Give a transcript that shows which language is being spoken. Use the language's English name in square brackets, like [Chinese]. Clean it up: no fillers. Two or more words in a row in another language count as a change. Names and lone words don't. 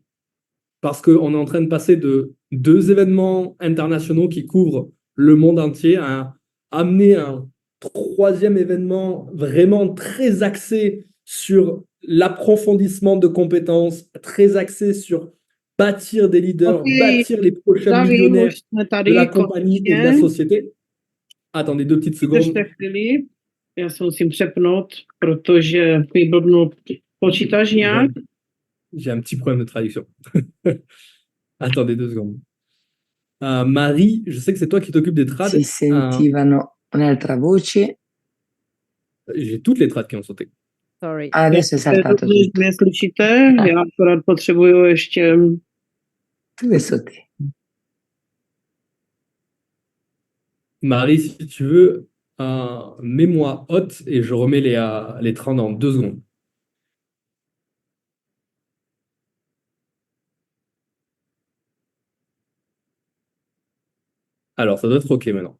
[French] Parce qu'on est en train de passer de 2 événements internationaux qui couvrent le monde entier à amener un 3e événement vraiment très axé sur l'approfondissement de compétences, très axé sur bâtir des leaders, bâtir les prochains millionnaires de la compagnie et de la société. Attendez 2 petites secondes. [Czech] Já se musím přepnout, protože mi blbnul počítač nějak. [French] J'ai un petit problème de traduction. Attendez 2 secondes. Marie, je sais que c'est toi qui t'occupes des trades. [Italian] Si sentivano un'altra voce. [French] J'ai toutes les trades qui ont sauté. Sorry. [Italian] Adesso è saltato tutto. [Czech] Neslyšíte, já akorát potřebuju ještě... [French] Tout est sauté. Marie, si tu veux, mets-moi hot et je remets les trades dans 2 secondes. Alors, ça doit être OK maintenant.